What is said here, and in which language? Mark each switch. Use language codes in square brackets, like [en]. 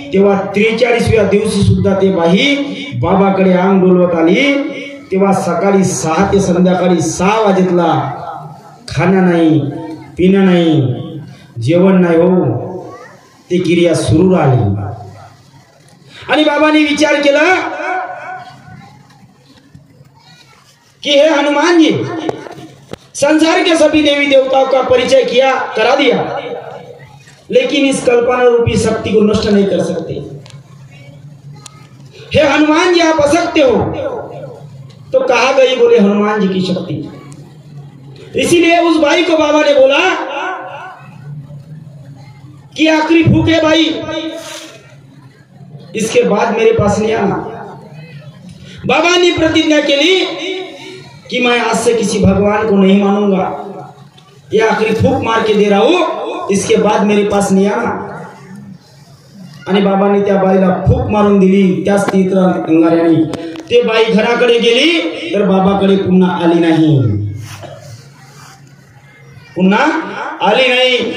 [mr] तेव्हा 43व्या दिवशी सुद्धा ते बाई बाबाकडे अंग डोलवत आली. तेव्हा सकाळी 6 ते संध्याकाळी 6 वाजेतला खाणं नाही, पिणं नाही, जेवण नाही हो, ती क्रिया सुरू राहिली. आणि बाबांनी विचार केला कि [hi] हे हनुमान जी, संसार के सभी देवी देवताओं का परिचय किया, करा दिया, लेकिन इस कल्पना रूपी शक्ति को नष्ट नहीं कर सकते. हे हनुमान जी, आप असक्ते हो. तो कहा गई, बोले हनुमान जी की शक्ति. इसीलिए उस बाई को बाबा ने बोला कि आखिरी भूख है भाई, इसके बाद मेरे पास नहीं आना. बाबा ने प्रतिज्ञा के लिए कि मैं आज से किसी भगवान को नहीं मानूंगा, ये आखिरी फूक मार के दे रहा हूं, इसके बाद मेरे पास नहीं आना. [mr] आणि बाबांनी त्या बाईला फूक मारून दिली. त्याच तीव्र अंगाऱ्याने ते बाई घराकडे गेली तर बाबाकडे पुन्हा आली नाही, पुन्हा आली नाही.